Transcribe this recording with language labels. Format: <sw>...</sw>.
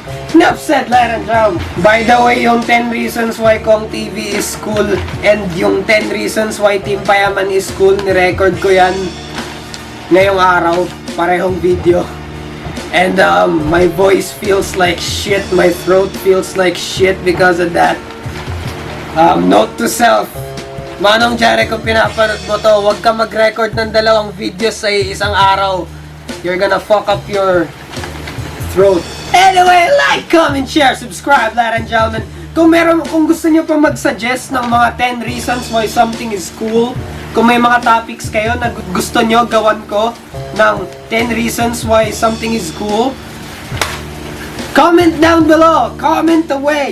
<en>Enough said, ladies and gentlemen. By the way, yung 10 reasons why Cong TV is cool and yung 10 reasons why Team Payaman is cool,</en> <tl>ni-record ko yan ngayong araw. Parehong video.</tl> <en>And my voice feels like shit. My throat feels like shit because of that. Note to self.</en> <tl>Manong Jireh, kung pinapanood mo to, huwag ka mag-record ng 2 videos sa isang araw.</tl> <en>You're gonna fuck up your throat. Anyway, like, comment, share, subscribe, ladies and gentlemen.</en> <tl>Kung gusto nyo pa mag-suggest ng mga 10 reasons why something is cool, kung may mga topics kayo na gusto nyo gawan ko ng</tl> <en>10 reasons why something is cool, comment down below. Comment away.</en>